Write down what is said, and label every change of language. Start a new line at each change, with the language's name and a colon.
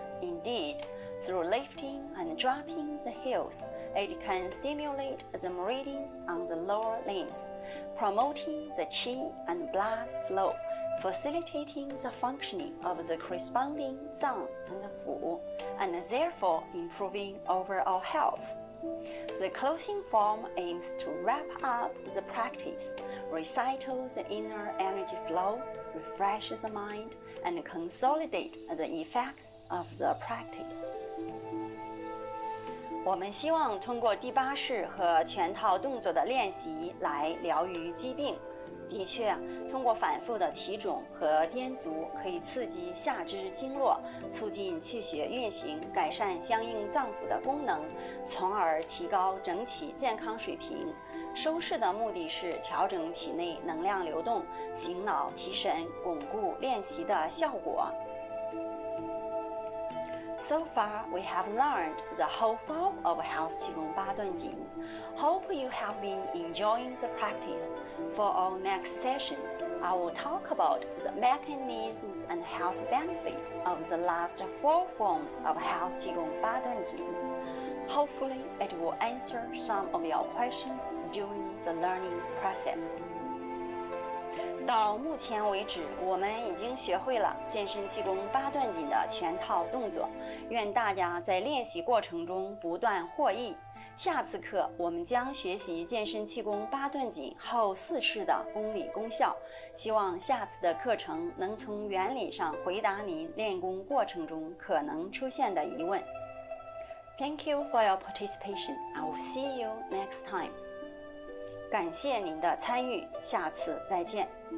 English: Indeed, through lifting and dropping the heels, it can stimulate the meridians on the lower limbs, promoting the qi and blood flow, facilitating the functioning of the corresponding zang and fu, and therefore improving overall health. The closing form aims to wrap up the practice, recital the inner energy flow, refresh the mind, and consolidate the effects of the practice.
Chinese: 我们希望通过第8式和全套动作的练习来疗愈疾病。的确，通过反复的提踵和颠足，可以刺激下肢经络，促进气血运行，改善相应脏腑的功能，从而提高整体健康水平。收式的目的是调整体内能量流动，醒脑提神，巩固练习的效果。
English: So far, we have learned the whole form of House Qigong baduanjin. Hope you have been enjoying the practice. For our next session, I will talk about the mechanisms and health benefits of the last 4 forms of House Qigong baduanjin. Hopefully, it will answer some of your questions during the learning process.
Chinese: 到目前为止，我们已经学会了健身气功八段锦的全套动作。愿大家在练习过程中不断获益。下次课我们将学习健身气功八段锦后4式的功理功效。希望下次的课程能从原理上回答您练功过程中可能出现的疑问。
English: Thank you for your participation. I will see you next time.
Chinese: 感谢您的参与，下次再见。